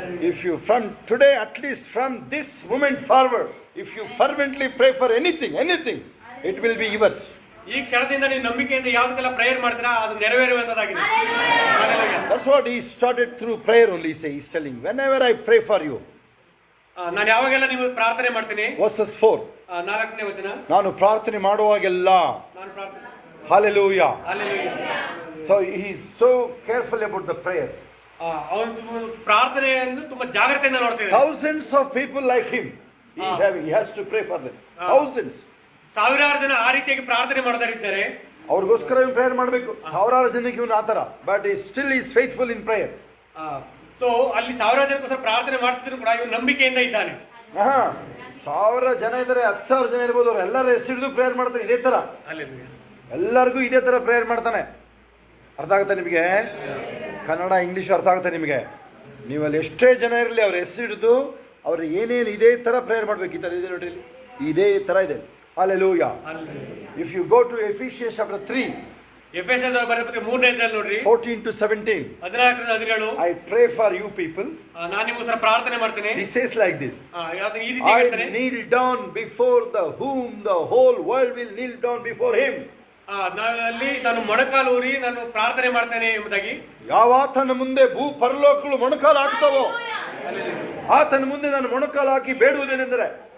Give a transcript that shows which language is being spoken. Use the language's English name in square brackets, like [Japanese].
[English] If you from today, at least from this moment forward, if you fervently pray for anything, it will be yours. [Kannada] ಈ ಕ್ಷಣದಿಂದ ನೀವು ನಂಬಿಕೆಯಿಂದ ಯಾವುದಕ್ಕೆಲ್ಲ prayer ಮಾಡ್ತೀರಾ ಅದು ನೆರವೇರುವಂತದಾಗಿದೆ. [English] That's what he started through prayer only. He's telling, whenever I pray for you. [Kannada] ನಾನು ಯಾವಾಗೆಲ್ಲ ನೀವು ಪ್ರಾರ್ಥನೆ ಮಾಡ್ತೀನಿ. [English] Verses 4. [Kannada] 4ನೇ ವಚನ. ನಾನು ಪ್ರಾರ್ಥನೆ ಮಾಡುವಾಗೆಲ್ಲ. ನಾನು ಪ್ರಾರ್ಥನೆ. [English] Hallelujah. Hallelujah. So he is so careful about the prayers. [Kannada] ಅವನು ಪ್ರಾರ್ಥನೆಯನ್ನು ತುಂಬಾ ಜಾಗ್ರತೆಯಿಂದ ನೋಡ್ತಿದ್ದಾನೆ. [English] Thousands of people like him. He has to pray for them. Thousands. [Kannada] ಸಾವಿರಾರು ಜನ ಆ ರೀತಿಯಾಗಿ ಪ್ರಾರ್ಥನೆ ಮಾಡೋದರಿದ್ದಾರೆ. ಅವ್ರಿಗೋಸ್ಕರ ಇವನು ಪ್ರೇಯರ್ ಮಾಡಬೇಕು. ಸಾವಿರಾರು ಜನಕ್ಕೆ ಇವನು ಆತರ, [English] But he still is faithful in prayer. [Kannada] So ಅಲ್ಲಿ ಸಾವಿರಾರು ಜನಕ್ಕೋಸ್ಕರ ಪ್ರಾರ್ಥನೆ ಮಾಡ್ತಿದ್ರು ಕೂಡ ಇವನು ನಂಬಿಕೆಯಿಂದ ಇದ್ದಾನೆ. 1000 ಜನ ಇದ್ದಾರೆ, 10,000 ಜನ ಇರ್ಬೋದು, ಅವ್ರು ಎಲ್ಲರೂ ಹೆಸರಿಡಿದು ಪ್ರೇಯರ್ ಮಾಡ್ತಾರೆ ಇದೇ ತರ. ಎಲ್ಲರಿಗೂ ಇದೇ ತರ ಪ್ರೇಯರ್ ಮಾಡ್ತಾನೆ. ಅರ್ಥ ಆಗುತ್ತೆ ನಿಮಗೆ? ಕನ್ನಡ ಇಂಗ್ಲಿಷ್ ಅರ್ಥ ಆಗುತ್ತೆ ನಿಮಗೆ? ನೀವಲ್ಲಿ ಎಷ್ಟೇ ಜನ ಇರಲಿ ಅವ್ರ ಹೆಸರಿಡಿದು ಅವ್ರು ಏನೇನು ಇದೇ ತರ ಪ್ರೇಯರ್ ಮಾಡ್ಬೇಕು. ಈ ತರ ಇದೆ ನೋಡ್ರಿ, ಇದೇ ತರ ಇದೆ. Hallelujah. [English] If you go to Ephesians chapter 3, [Kannada] ಎಫೆಸದವರ ಬರೆದ 3ನೇ ಅಧ್ಯಾಯ ನೋಡ್ರಿ, [English] 14 to 17, [Kannada] 14-17, [English] I pray for you people. [Kannada] ನಾನು ನಿಮಗೋಸ್ಕರ ಪ್ರಾರ್ಥನೆ ಮಾಡ್ತೀನಿ. [English] He says like this, [Kannada] ಈ ರೀತಿ ಹೇಳ್ತಾನೆ, [English] I kneel down before the whom the whole world will kneel down before him. [Kannada] ಅಲ್ಲಿ ನಾನು ಮೊಣಕಾಲು ಊರಿ ನಾನು ಪ್ರಾರ್ಥನೆ ಮಾಡ್ತೇನೆ ಎಂಬುದಾಗಿ. ಯಾವಾತನ ಮುಂದೆ ಭೂ ಪರಲೋಕಗಳು ಮೊಣಕಾಲು ಹಾಕ್ತಾವೋ ಆತನ ಮುಂದೆ ನಾನು ಮೊಣಕಾಲು ಹಾಕಿ ಬೇಡುವುದೇನೆಂದರೆ.